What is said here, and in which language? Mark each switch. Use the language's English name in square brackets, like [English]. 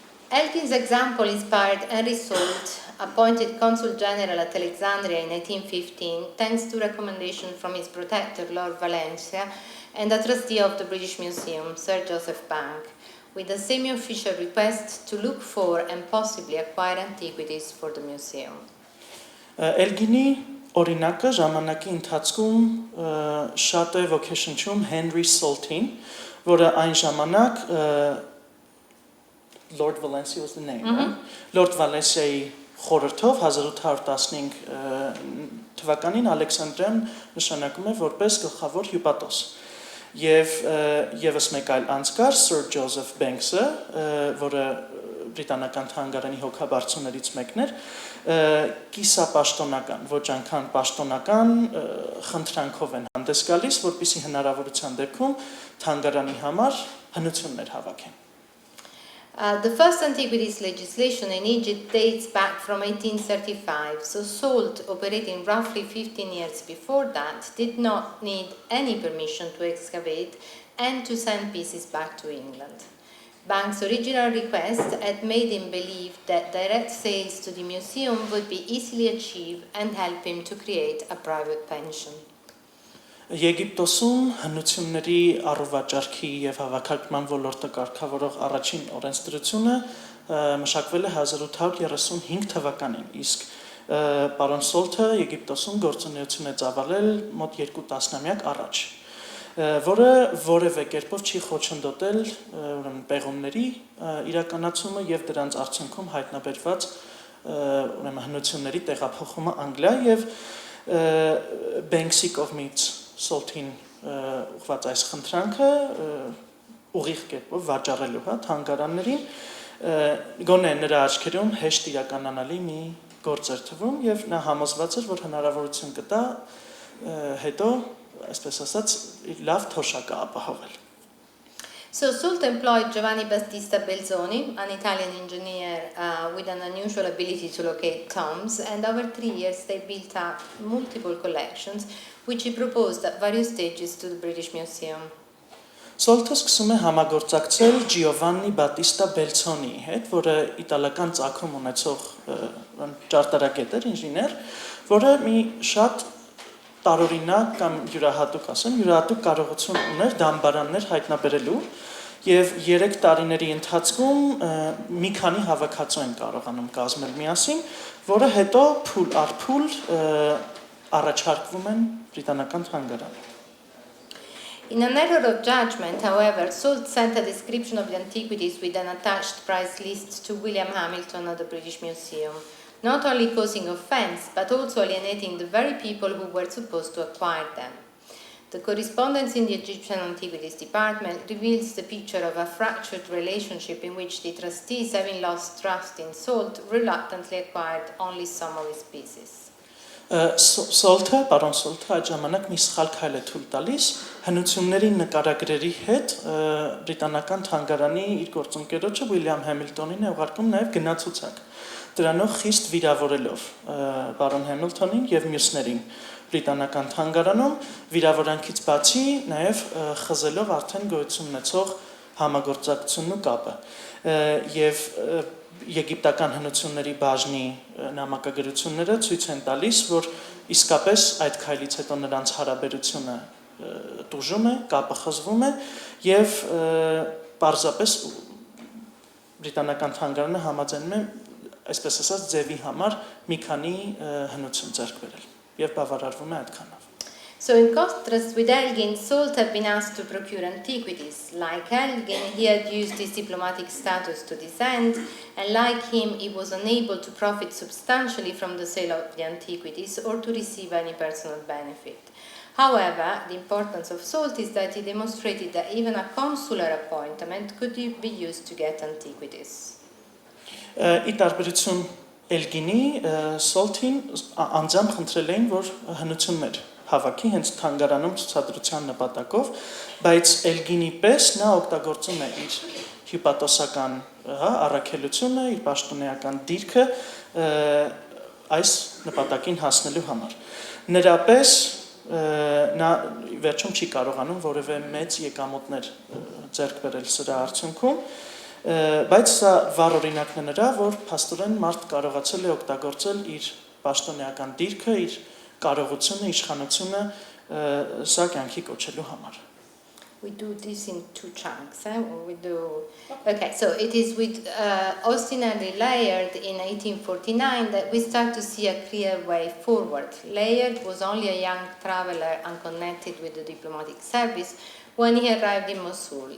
[English] Elgin's example inspired Henry Salt, appointed Consul General at Alexandria in 1815, thanks to recommendation from his protector, Lord Valencia, and a trustee of the British Museum, Sir Joseph Bank, with a semi-official request to look for and possibly acquire antiquities for the museum. [Armenian] Էլգինի օրինակը ժամանակի ընթացքում շատ է ոգեշնչում Henry Saltին, որը այն ժամանակ [English] Lord Valencia was the name, right? [Armenian] Lord Valencia-ի խորհրդով 1815 թվականին Ալեքսանդրիան նշանակում է որպես գլխավոր հյուպատոս։ Եվ եւս մեկ այլ անձկար Sir Joseph Banks-ը, որը բրիտանական թանգարանի հոգաբարձուներից մեկն էր, կիսապաշտոնական, ոչ այնքան պաշտոնական խնդրանքով են հանդես գալիս, որպեսզի հնարավորության դեպքում թանգարանի համար հնություններ հավաքեն։ [English] The first antiquities legislation in Egypt dates back from 1835, so salt, operating roughly 15 years before that, did not need any permission to excavate and to send pieces back to England. Banks' original request had made him believe that direct sales to the museum would be easily achieved and help him to create a private pension. [Armenian] Եգիպտոսում հնությունների առողջարքի եւ հավաքական ոլորտը կարգավորող առաջին օրենսդրությունը մշակվել է 1835 թվականին, իսկ պարոն Սոլթը Եգիպտոսում գործունեություն է ծավալել մոտ 2 տասնամյակ առաջ, որը որևէ կերպով չի խոչընդոտել ուրեմն պեղումների իրականացումը եւ դրանց արդյունքում հայտնաբերված ուրեմն հնությունների տեղափոխումը Անգլիա եւ Banks-ի կողմից Սոլթին ուղղված այս խնդրանքը ուղիղ կերպով վաճառելու թանգարաններին գոնե նրա աչքերում հեշտ իրականանալի մի գործ էր թվում եւ նա համոզված էր, որ հնարավորություն կտա հետո, այսպես ասած, լավ թոշակը ապահովել։ [English] So Salt employed Giovanni Battista Belzoni, an Italian engineer with an unusual ability to locate tombs, and over 3 years they built up multiple collections, which he proposed at various stages to the British Museum. [Armenian] Սոլթը սկսում է համագործակցել Giovanni Battista Belzoni-ի հետ, որը իտալական ծագում ունեցող ճարտարագետ էր, ինժեներ, որը մի շատ տարօրինակ կամ յուրահատուկ ասեմ, յուրահատուկ կարողություն ուներ դամբարաններ հայտնաբերելու եւ 3 տարիների ընթացքում մի քանի հավաքածու են կարողանում կազմել միասին, որը հետո փուլ առ փուլ առաջարկվում են բրիտանական թանգարանում։ [English] In an error of judgment, however, Salt sent a description of the antiquities with an attached price list to William Hamilton at the British Museum, not only causing offense, but also alienating the very people who were supposed to acquire them. The correspondence in the Egyptian Antiquities Department reveals the picture of a fractured relationship in which the trustees, having lost trust in Salt, reluctantly acquired only some of his pieces. [Armenian] Սոլթը, պարոն Սոլթը այդ ժամանակ մի սխալ քայլ է թույլ տալիս հնությունների նկարագրերի հետ բրիտանական թանգարանի իր գործընկերոջը Ուիլյամ Համիլտոնին է ուղարկում նաև գնացուցակ, դրանով խիստ վիրավորելով պարոն Համիլտոնին եւ մյուսներին բրիտանական թանգարանում, վիրավորանքից բացի նաև խզելով արդեն գոյություն ունեցող համագործակցությունն ու կապը եւ եգիպտական հնությունների բաժնի նամակագրությունները ցույց են տալիս, որ իսկապես այդ քայլից հետո նրանց հարաբերությունը տուժում է, կապը խզվում է եւ պարզապես բրիտանական թանգարանը համաձայնում է, այսպես ասած, ձևի համար մի քանի հնություն ձեռք բերել եւ բավարարվում է այդքանով։ [English] So in contrast with Elgin, Salt had been asked to procure antiquities. Like Elgin, he had used his diplomatic status to this end, and like him, he was unable to profit substantially from the sale of the antiquities or to receive any personal benefit. However, the importance of Salt is that he demonstrated that even a consular appointment could be used to get antiquities. [Armenian] Ի տարբերություն Elgin-ի, Salt-ին անձամբ խնդրել էին, որ հնություններ հավաքի հենց թանգարանում ցուցադրության նպատակով, բայց Elgin-ի պես նա օգտագործում է իր հյուպատոսական առաքելությունը, իր պաշտոնեական դիրքը այս նպատակին հասնելու համար։ Նրա պես նա վերջում չի կարողանում որևէ մեծ եկամուտներ ձեռք բերել սրա արդյունքում, բայց սա վառ օրինակն է նրա, որ փաստորեն մարդ կարողացել է օգտագործել իր պաշտոնեական դիրքը, իր կարողությունը, իշխանությունը սա կյանքի կոչելու համար։ [English] We do this in two chunks. Okay, so it is with Austin-Henry Layard in 1849 that we start to see a clear way forward. Layard was only a young traveler unconnected with the diplomatic service when he arrived in Mosul.